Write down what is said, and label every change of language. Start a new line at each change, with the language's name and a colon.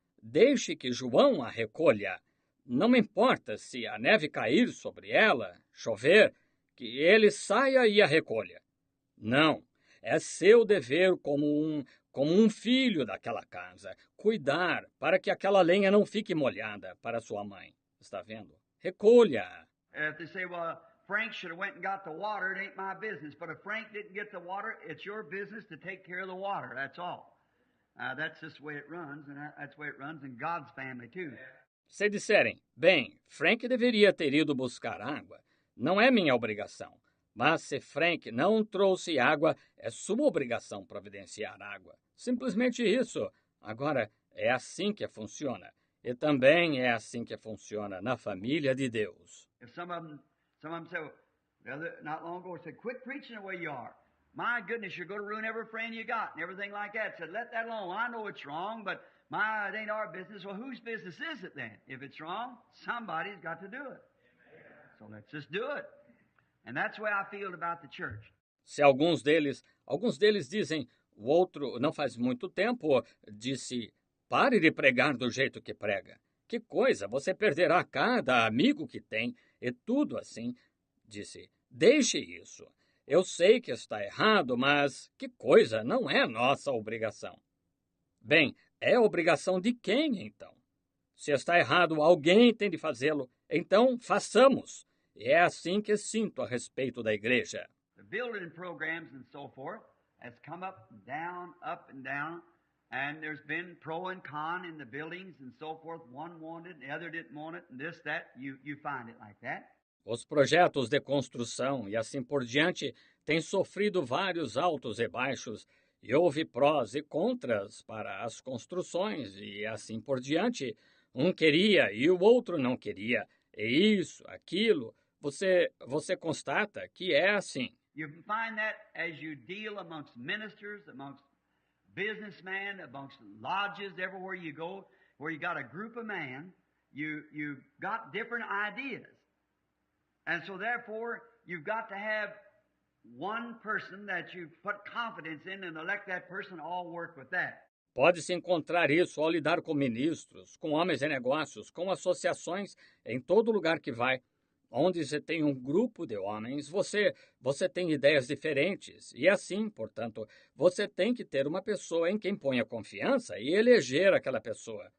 Portuguese: Deixe que João a recolha. Não me importa se a neve cair sobre ela, chover, que ele saia e a recolha. Não, é seu dever como um filho daquela casa, cuidar para que aquela lenha não fique molhada para sua mãe. Está vendo? Recolha.
English: If they say, well, Frank should have went and got the water, it ain't my business. But if Frank didn't get the water, it's your business to take care of the water. That's all. That's just the way it runs, and that's the way it runs in God's family too.
Portuguese: Se disserem, bem, Frank deveria ter ido buscar água, não é minha obrigação. Mas se Frank não trouxe água, é sua obrigação providenciar água. Simplesmente isso. Agora, é assim que funciona. E também é assim que funciona na família de Deus.
English: If some of them say, not long ago, said, quit preaching the way you are. My goodness, you're going to ruin every friend you got and everything like that. Said, let that alone. I know it's wrong, but it ain't our business. Well, whose business is it then? If it's wrong, somebody's got to do it. So let's just do it. And that's the way I feel about the church.
Portuguese: Se alguns deles dizem, o outro, não faz muito tempo, disse, pare de pregar do jeito que prega. Que coisa, você perderá cada amigo que tem, e tudo assim. Disse, deixe isso. Eu sei que está errado, mas que coisa, não é nossa obrigação. Bem, é obrigação de quem, então? Se está errado, alguém tem de fazê-lo, então façamos. E é assim que sinto a respeito da igreja.
English: The building programs and so forth has come up and down, and there's been pro and con in the buildings and so forth. One wanted, the other didn't want it, and this, that, you find it like that.
Portuguese: Os projetos de construção e assim por diante têm sofrido vários altos e baixos, e houve prós e contras para as construções e assim por diante. Um queria e o outro não queria, e isso, aquilo. Você constata que é assim.
English: You can find that as you deal amongst ministers, amongst businessmen, amongst lodges, everywhere you go, where you got a group of men, you've got different ideas. And so therefore, you've got to have one person that you put confidence in and elect that person, all work with that.
Portuguese: Pode-se encontrar isso ao lidar com ministros, com homens de negócios, com associações, em todo lugar que vai. Onde você tem um grupo de homens, você tem ideias diferentes. E assim, portanto, você tem que ter uma pessoa em quem ponha confiança e eleger aquela pessoa.